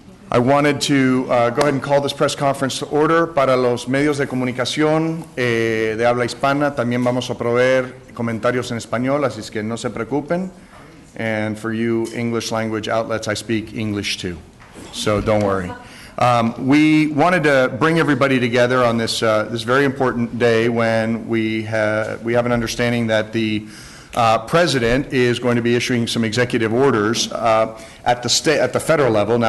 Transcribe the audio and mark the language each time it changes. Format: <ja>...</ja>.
<en>I wanted to go ahead and call this press conference to order.</en> <es>Para los medios de comunicación de habla hispana, también vamos a proveer comentarios en español, así es que no se preocupen.</es> <en>And for you English language outlets, I speak English too, so don't worry. We wanted to bring everybody together on this very important day when we have an understanding that the President is going to be issuing some executive orders at the federal level.</en>